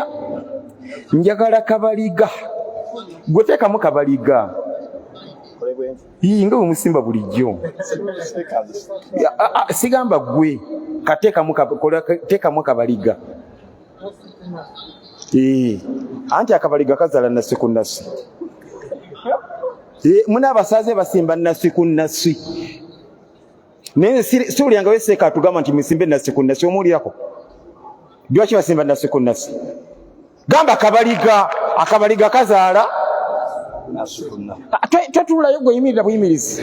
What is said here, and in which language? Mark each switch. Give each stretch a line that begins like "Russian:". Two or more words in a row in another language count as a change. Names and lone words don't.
Ganda: Njagala kabaliga. Gwe teekamu kabaliga. Nga omusimba bulijjo. Sigamba gwe kateekamu kabaliga. Anti akabaliga kazaala nasi ku nasi. Muna abasaze basimba nasi ku nasi. Naye siwuliranga weseeka atugamba nti musimbe nasi ku nasi. Omuwulirako? Lwaki basimba nasi ku nasi? Gamba kabaliga. Akabaliga kazaala tetulayo gwe yimirira buyimirizi.